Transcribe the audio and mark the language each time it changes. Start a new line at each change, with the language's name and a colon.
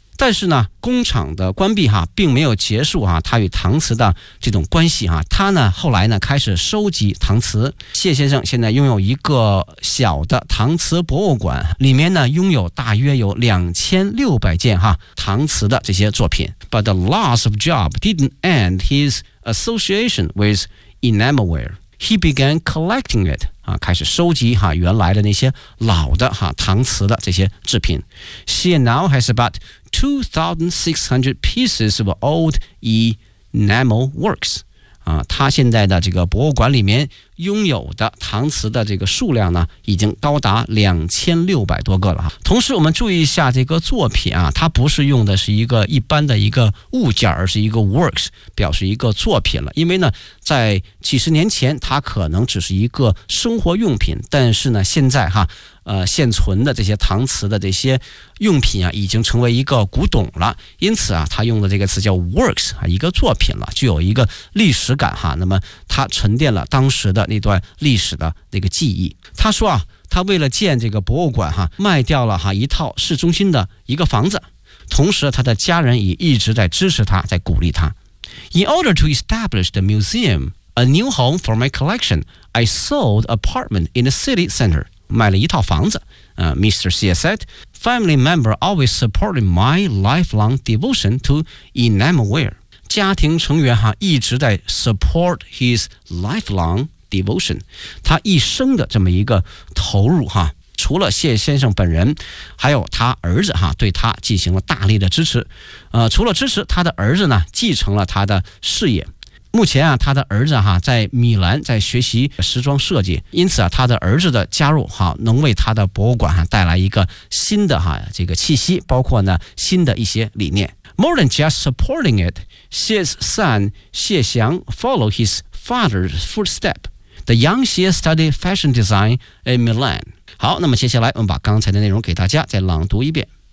Chinese: 但是呢，工厂的关闭哈，并没有结束哈，他与搪瓷的这种关系哈，他呢后来呢开始收集搪瓷。谢先生现在拥有一个小的搪瓷博物馆，里面呢拥有大约有2600件哈搪瓷的这些作品。
English: But the loss of job didn't end his association with enamelware. He began collecting it.
Chinese: 啊、开始收集哈原来的那些老的哈搪瓷的这些制品。
English: She now has about 2,600 pieces of old enamel works.
Chinese: 啊，他现在的这个博物馆里面拥有的搪瓷的这个数量呢，已经高达2600多个了哈。同时，我们注意一下这个作品啊，它不是用的是一个一般的一个物件，而是一个 works， 表示一个作品了。因为呢，在几十年前，它可能只是一个生活用品，但是呢，现在哈，现存的这些搪瓷的这些用品啊，已经成为一个古董了。因此啊，它用的这个词叫 works 啊，一个作品了，具有一个历史感哈。那么它沉淀了当时的那段历史的那个记忆。他说啊，他为了建这个博物馆哈，卖掉了哈一套市中心的一个房子，同时他的家人也一直在支持他，在鼓励他。
English: In order to establish the museum, a new home for my collection, I sold an apartment in the city center.
Chinese: 卖了一套房子。 Mr. Xie said, family member always supported my lifelong devotion to enamelware. 家庭成员哈一直在
English: support his lifelong devotion，
Chinese: 他一生的这么一个投入哈，除了谢先生本人，还有他儿子哈对他进行了大力的支持。除了支持，他的儿子呢继承了他的事业。目前啊，他的儿子哈在米兰在学习时装设计，因此啊，他的儿子的加入哈能为他的博物馆哈带来一个新的哈这个气息，包括呢新的一些理念。
English: More than just supporting it, Xie's son, Xie Xiang, followed his father's footsteps. The young Xie studied fashion design in Milan.
Chinese: 好，那么接下来我们把刚才的内容给大家再朗读一遍。